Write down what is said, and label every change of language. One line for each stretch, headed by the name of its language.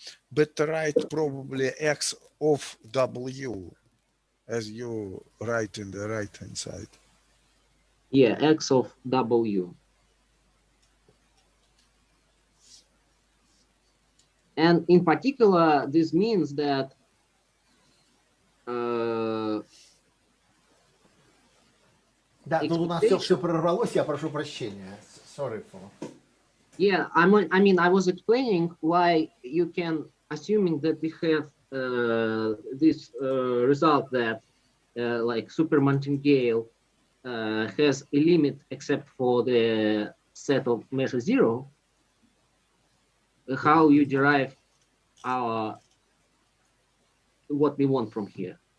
English: But write probably x of w as you write in the right hand side. Yeah, x of w. And in particular, this means that
Russian: Да, тут у нас все прорвалось, я прошу прощения.
English: Sorry for. Yeah, I mean, I was explaining why you can, assuming that we have this result that like super martingale has a limit except for the set of measure 0, how you derive our what we want from here.